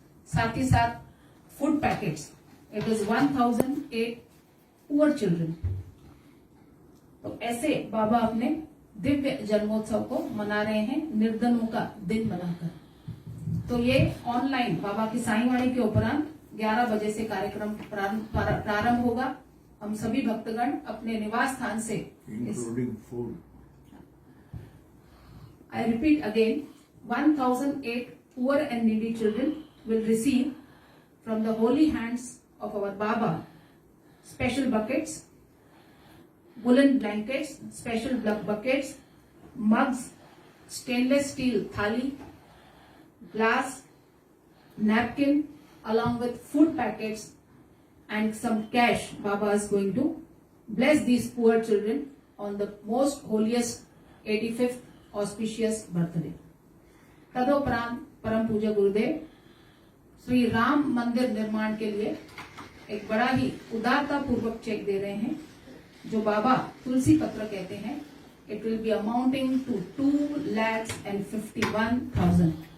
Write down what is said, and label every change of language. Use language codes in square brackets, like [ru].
[hi] साथ ही साथ [en] Food packets, it is 1008 poor children. [hi] तो ऐसे बाबा अपने दिव्य जन्मोत्सव को मना रहे हैं, निर्धनों का दिन मनाकर। तो ये ऑनलाइन बाबा की साईवाणी के उपरांत 11 बजे से कार्यक्रम प्रारंभ होगा। हम सभी भक्तगण अपने निवास स्थान से, [en] Including food, I repeat again, 1008 poor and needy children will receive from the holy hands of our Baba special buckets, woolen blankets, special buckets, mugs, stainless steel thali, glass, napkin, along with food packets and some cash. Baba is going to bless these poor children on the most holiest 85th auspicious birthday. [hi] तदोपरांत परम पूज्य गुरुदेव श्री राम मंदिर निर्माण के लिए एक बड़ा ही उदारता पूर्वक चेक दे रहे हैं, जो बाबा तुलसी पत्र कहते हैं। [en] It will be amounting to 2,51,000।